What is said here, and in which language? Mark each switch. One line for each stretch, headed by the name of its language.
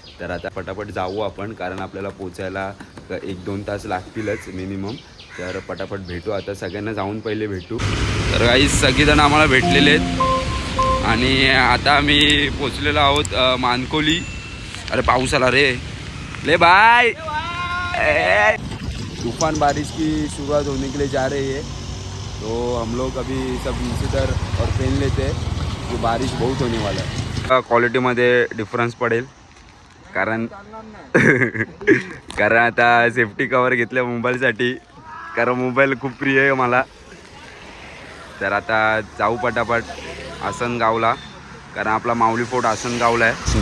Marathi: तर आता पटापट जाऊ आपण, कारण आपल्याला पोचायला 1-2 तास लागतीलच मिनिमम. तर पटापट भेटू, आता सगळ्यांना जाऊन पहिले भेटू. तर काही सगळेजण आम्हाला भेटलेले आहेत. आणि आता आम्ही पोचलेलो आहोत मानकोली. अरे पाऊस आला रे ले भाई.
Hindi: तूफान बारिश की शुरुआत होने के लिए जा रही है, तो हम लोग अभी सब इंसिडर और पेन लेते हैं, तो बारिश बहुत होने वाला है.
Marathi: क्वालिटीमध्ये डिफरन्स पडेल, कारण कारण आता सेफ्टी कवर घेतलं मोबाईलसाठी, कारण मोबाईल खूप प्रिय आहे मला. तर आता जाऊ पटापट आसनगावला, कारण आपला माऊली फोर्ट आसनगावला आहे.